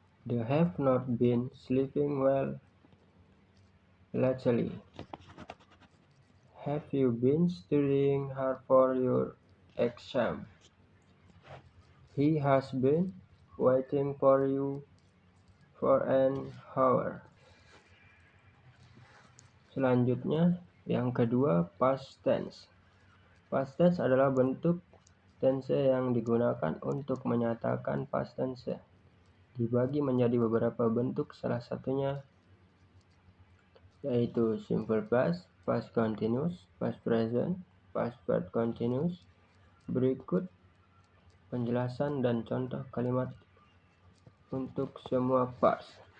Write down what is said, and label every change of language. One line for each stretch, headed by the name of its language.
English: They have not been sleeping well lately. Have you been studying hard for your exam? He has been waiting for you for an hour.
Indonesian: Selanjutnya, yang kedua, past tense. Past tense adalah bentuk tense yang digunakan untuk menyatakan past tense. Dibagi menjadi beberapa bentuk, salah satunya yaitu simple past, past continuous, past present, past perfect continuous. Berikut penjelasan dan contoh kalimat untuk semua past.